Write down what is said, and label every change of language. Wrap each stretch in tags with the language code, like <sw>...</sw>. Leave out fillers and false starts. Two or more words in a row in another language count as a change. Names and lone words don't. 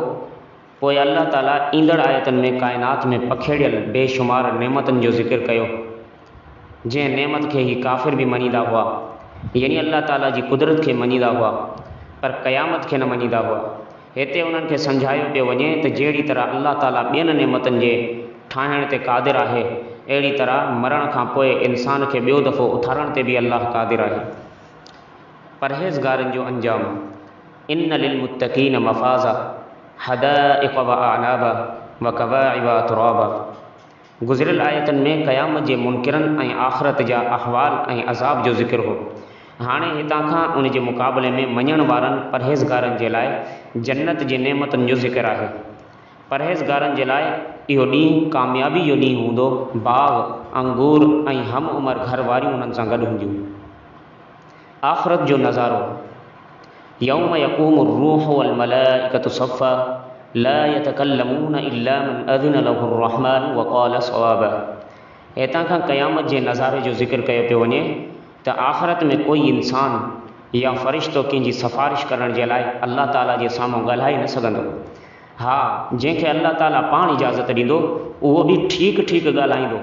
<sd>पोइ अल्लाह ताला ईंदड़ आयतुनि में काइनात में पखेड़ियल बेशुमार नेमतुनि जो ज़िक्र कयो, जंहिं नेमत खे ही काफ़िर बि मञींदा हुआ, यानी अल्लाह ताला जी कुदरत खे मञींदा हुआ, पर क़यामत खे न मञींदा हुआ। हिते उन्हनि खे सम्झायो पियो वञे त जहिड़ी तरह अल्लाह ताला ॿियनि नेमतुनि जे ठाहिण ते क़ादिर आहे, अहिड़ी तरह मरण खां पोइ इंसान खे ॿियो दफ़ो उथारण ते बि अल्लाह क़ादिर आहे। परहेज़गारनि जो अंजाम।</sd> <ar>إن للمتقين مفازا حدائق وأعنابا وكواعب أترابا.</ar> <sd>गुज़िरियल आयतुनि में क़यामत जे मुनकिरनि ऐं आख़िरत जा अहवाल ऐं अज़ाब जो ज़िक्र हो। हाणे हितां खां उन जे मुक़ाबले में मञण वारनि परहेज़गारनि जे लाइ जन्नत जे नेमतुनि जो ज़िक्र आहे। परहेज़गारनि जे लाइ इहो ॾींहुं कामयाबी जो ॾींहुं हूंदो। बाग़, अंगूर ऐं हम उमिरि घर वारियूं उन्हनि सां गॾु हूंदियूं। आख़िरत जो नज़ारो।</sd> <ar>يوم يقوم الروح والملائكة صفا لا يتكلمون إلا من أذن له الرحمن وقال صوابا.</ar> <sd>हितां खां क़यामत जे नज़ारे जो ज़िक्र कयो पियो वञे त आख़िरत में कोई इंसान या फ़रिश्तो कंहिंजी सिफ़ारिश करण जे लाइ अल्लाह ताला जे साम्हूं ॻाल्हाए न सघंदो। हा, जंहिंखे अल्लाह ताला पाण इजाज़त ॾींदो उहो बि ठीकु ठीकु ॻाल्हाईंदो।</sd>